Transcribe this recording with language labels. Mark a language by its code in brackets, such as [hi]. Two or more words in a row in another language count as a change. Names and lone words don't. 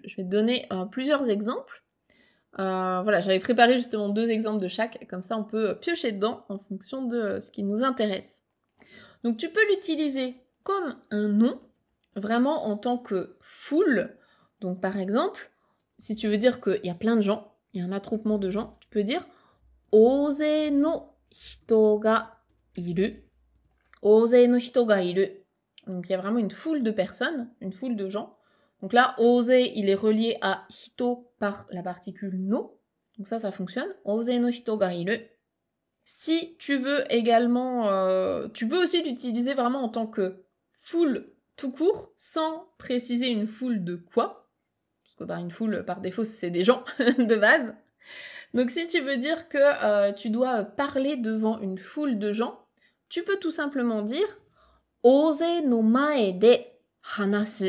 [fr] Je vais te donner plusieurs exemples. Voilà, j'avais préparé justement 2 exemples de chaque, comme ça on peut piocher dedans en fonction de ce qui nous intéresse. Donc tu peux l'utiliser comme un nom, vraiment en tant que foule. Donc par exemple, si tu veux dire qu'il y a plein de gens, il y a un attroupement de gens, tu peux dire [ja] 大勢の人がいる. 大勢の人がいる. [fr] Donc il y a vraiment une foule de personnes, une foule de gens. Donc là, oser, il est relié à hito par la particule no. Donc ça fonctionne. [ja] 大勢の人がいる. [fr] Si tu veux également, tu peux aussi l'utiliser vraiment en tant que foule tout court, sans préciser une foule de quoi. Parce que bah, une foule, par défaut, c'est des gens de base. Donc si tu veux dire que tu dois parler devant une foule de gens, tu peux tout simplement dire [ja] 大勢の前で話す.